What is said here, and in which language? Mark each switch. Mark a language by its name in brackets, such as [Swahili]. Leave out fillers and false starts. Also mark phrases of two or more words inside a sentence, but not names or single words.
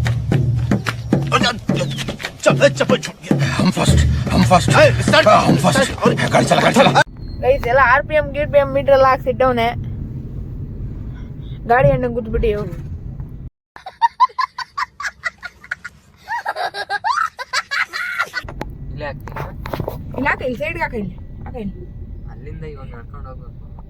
[Hindi] चप्पल छोड़, हम [English] first start, [Hindi] हम फर्स्ट। गाड़ी चला [Kannada] ಗೈಸ್, ಎಲ್ಲ [English] RPM GPM meter [Kannada] ಎಲ್ಲ ಹಾಕ್ಸಿಟ್ಟವನೆ. ಗಾಡಿ ಅಣ್ಣ ಗುದ್ಬಿಟ್ಟು ಇಲ್ಲ ಇಲ್ಲಿ ಸೈಡ್ಗೆ ಹಾಕ, ಇಲ್ಲಿ ಅಲ್ಲಿಂದ ಇವಾಗ ನಡ್ಕೊಂಡು ಹೋಗ್ಬೇಕು.